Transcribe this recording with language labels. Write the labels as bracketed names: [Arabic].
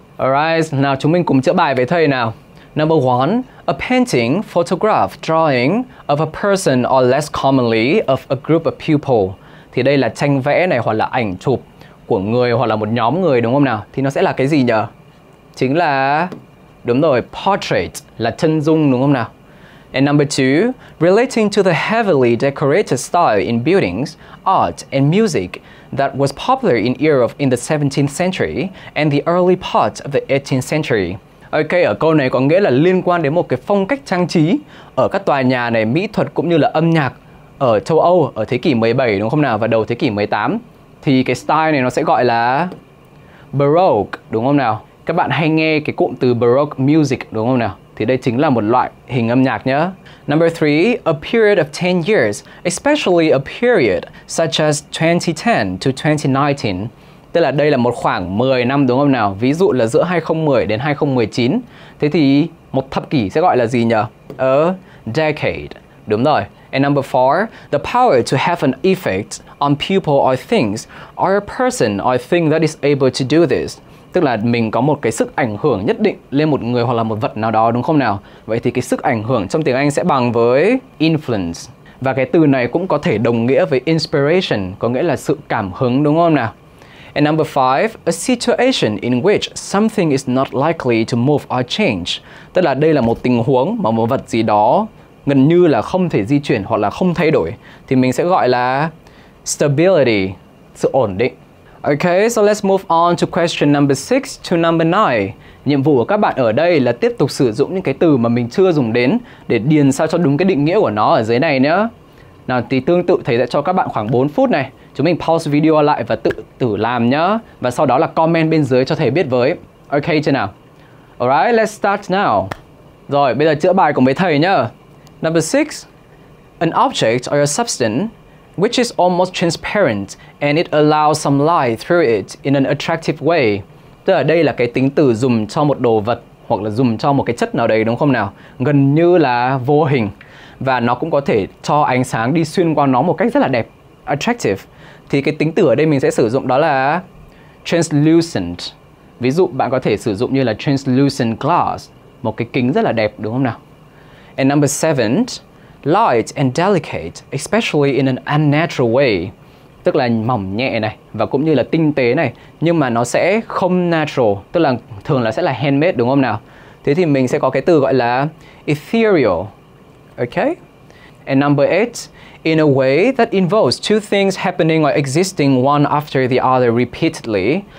[Vietnamese] Alright, nào chúng mình cùng chữa bài với thầy nào. [English] Number 1, a painting, photograph, drawing of a person or less commonly of a group of people. [Vietnamese] Thì đây là tranh vẽ này hoặc là ảnh chụp của người hoặc là một nhóm người đúng không nào? Thì nó sẽ là cái gì nhỉ? Chính là, đúng rồi, portrait là chân dung đúng không nào? [English] And number 2, relating to the heavily decorated style in buildings, art and music that was popular in Europe in the 17th century and the early part of the 18th century. [Vietnamese] Ok, ở câu này có nghĩa là liên quan đến một cái phong cách trang trí ở các tòa nhà này, mỹ thuật cũng như là âm nhạc ở châu Âu ở thế kỷ 17 đúng không nào, và đầu thế kỷ 18. Thì cái style này nó sẽ gọi là Baroque đúng không nào? Các bạn hay nghe cái cụm từ Baroque music đúng không nào? Thì đây chính là một loại hình âm nhạc nhé. [English] Number 3, a period of 10 years, especially a period such as 2010 to 2019. [Vietnamese] Tức là đây là một khoảng 10 năm đúng không nào? Ví dụ là giữa 2010 đến 2019. Thế thì một thập kỷ sẽ gọi là gì nhỉ? A decade. Đúng rồi. [English] And number 4, the power to have an effect on people or things, or a person or thing that is able to do this. [Vietnamese] Tức là mình có một cái sức ảnh hưởng nhất định lên một người hoặc là một vật nào đó đúng không nào? Vậy thì cái sức ảnh hưởng trong tiếng Anh sẽ bằng với influence. Và cái từ này cũng có thể đồng nghĩa với inspiration, có nghĩa là sự cảm hứng đúng không nào? [English] And number 5, a situation in which something is not likely to move or change. [Vietnamese] Tức là đây là một tình huống mà một vật gì đó gần như là không thể di chuyển hoặc là không thay đổi, thì mình sẽ gọi là stability, sự ổn định. [English] Okay, so let's move on to question number 6 to number 9. [Vietnamese] Nhiệm vụ của các bạn ở đây là tiếp tục sử dụng những cái từ mà mình chưa dùng đến để điền sao cho đúng cái định nghĩa của nó ở dưới này nhé. Nào thì tương tự thầy sẽ cho các bạn khoảng 4 phút này. Chúng mình pause video lại và tự làm nhá. Và sau đó là comment bên dưới cho thầy biết với. Ok chưa nào? [English] Alright, let's start now. [Vietnamese] Rồi, bây giờ chữa bài cùng với thầy nhá. [English] Number 6. An object or a substance which is almost transparent and it allows some light through it in an attractive way. [Vietnamese] Tức là đây là cái tính từ dùng cho một đồ vật hoặc là dùng cho một cái chất nào đấy, đúng không nào? Gần như là vô hình. Và nó cũng có thể cho ánh sáng đi xuyên qua nó một cách rất là đẹp. Attractive. Thì cái tính từ ở đây mình sẽ sử dụng đó là translucent. Ví dụ bạn có thể sử dụng như là translucent glass, một cái kính rất là đẹp, đúng không nào? [English] And number 7, light and delicate, especially in an unnatural way. [Vietnamese] Tức là mỏng nhẹ này và cũng như là tinh tế này, nhưng mà nó sẽ không natural, tức là thường là sẽ là handmade, đúng không nào? Thế thì mình sẽ có cái từ gọi là ethereal. [English] Okay? And number 8, in a way that involves two things happening or existing one after the other repeatedly.